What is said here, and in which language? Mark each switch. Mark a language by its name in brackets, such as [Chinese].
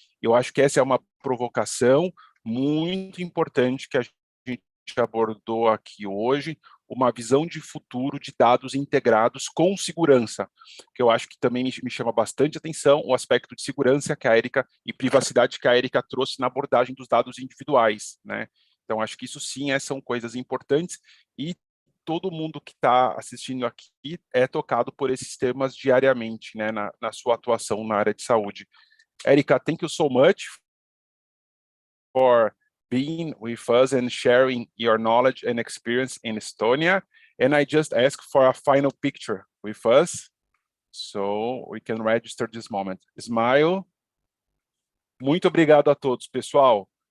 [Portuguese] Eu acho que essa é uma provocação muito importante que a gente abordou aqui hoje, uma visão de futuro de dados integrados com segurança, que eu acho que também me chama bastante atenção o aspecto de segurança que a Érica e privacidade que a Érica trouxe na abordagem dos dados individuais, né? Então, acho que isso sim são coisas importantes e todo mundo que está assistindo aqui é tocado por esses temas diariamente, né, na sua atuação na área de saúde. [English] Érica, thank you so much for being with us and sharing your knowledge and experience in Estonia. And I just ask for a final picture with us, so we can register this moment. Smile. [Portuguese] Muito obrigado a todos, pessoal.